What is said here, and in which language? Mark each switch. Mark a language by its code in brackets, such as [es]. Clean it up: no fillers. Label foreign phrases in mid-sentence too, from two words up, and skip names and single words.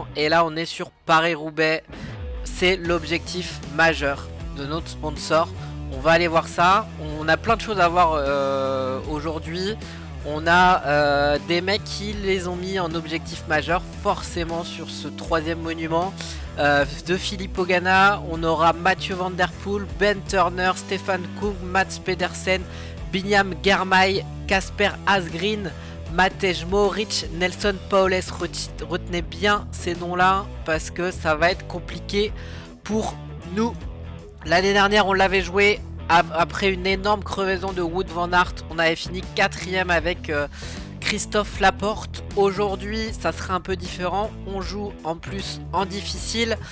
[fr] Et là on est sur Paris-Roubaix. C'est l'objectif majeur de notre sponsor. On va aller voir ça. On a plein de choses à voir aujourd'hui. On a des mecs qui les ont mis en objectif majeur forcément sur ce troisième monument. De Filippo Ganna, on aura Mathieu Van Der Poel, Ben Turner, Stefan Kung, Mats Pedersen, Binyam Girmay, Casper Asgreen, Matej Mohoric, Nelson Paules. Retenez bien ces noms-là parce que ça va être compliqué pour nous. L'année dernière, on l'avait joué après une énorme crevaison de Wout van Aert. On avait fini 4ème avec Christophe Laporte. Aujourd'hui, ça sera un peu différent. On joue en plus en difficile.